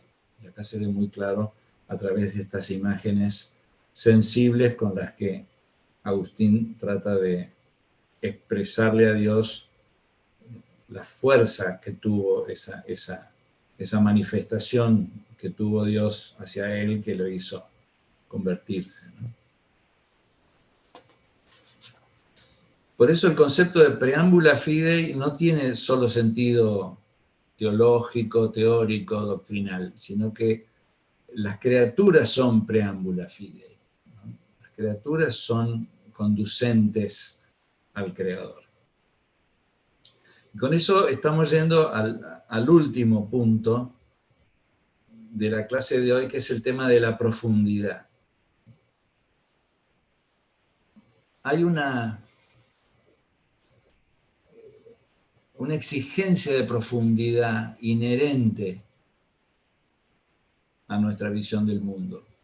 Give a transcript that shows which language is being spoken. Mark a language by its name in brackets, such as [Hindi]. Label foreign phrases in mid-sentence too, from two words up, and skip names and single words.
[Spanish] Y acá se ve muy claro a través de estas imágenes sensibles con las que Agustín trata de expresarle a Dios la fuerza que tuvo esa manifestación que tuvo Dios hacia él, que lo hizo convertirse, ¿no? Por eso el concepto de [Latin] preámbula fidei [Spanish] no tiene solo sentido teológico, teórico, doctrinal, sino que las criaturas son [Latin] preámbula fidei, [Spanish] ¿no? Las criaturas son conducentes al Creador. Y con eso estamos yendo al último punto de la clase de hoy, que es el tema de la profundidad. Hay una exigencia de profundidad inherente a nuestra visión del mundo.